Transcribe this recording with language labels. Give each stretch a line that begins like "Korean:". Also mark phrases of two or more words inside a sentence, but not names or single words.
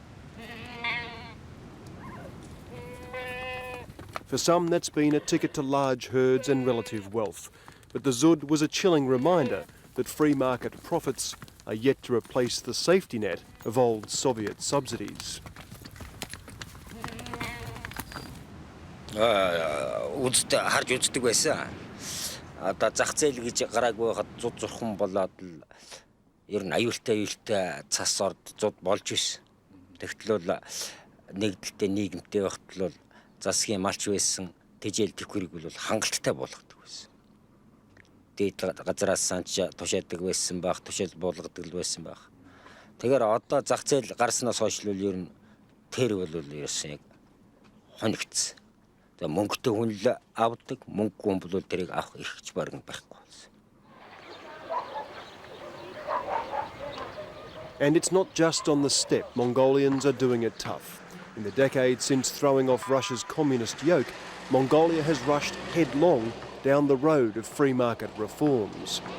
English: For some, that's been a ticket to large herds and relative wealth. But the Zud was a chilling reminder that free market profits are yet to replace the safety net of old Soviet subsidies.
Mongolian: Үздэг харж үздэг байсан. Одоо зах зээл гэж гараагүй байхад 100 болоод л ер нь аюултай цас орд зуд болж байсан. Тэгтэл бол нэгдэлтэй нийгэмтэй байхад л засгийн малч байсан тэжээл төхөрийг бол хангалттай болгодог байсан. Дээд газараас санч тушаадаг байсан байх, тушаал болгодог л байсан байх. Тэгэхээр одоо зах зээл гарснаас хойш л ер нь тэр бол ерөөсөн яг хонигдсан. Мөнгөтэй хүн л авдаг, мөнгөгүй хүн бол тэрийг авах эрхч барин байхгүй болсон.
English: And it's not just on the steppe. Mongolians are doing it tough. In the decades since throwing off Russia's communist yoke, Mongolia has rushed headlong down the road of free market reforms.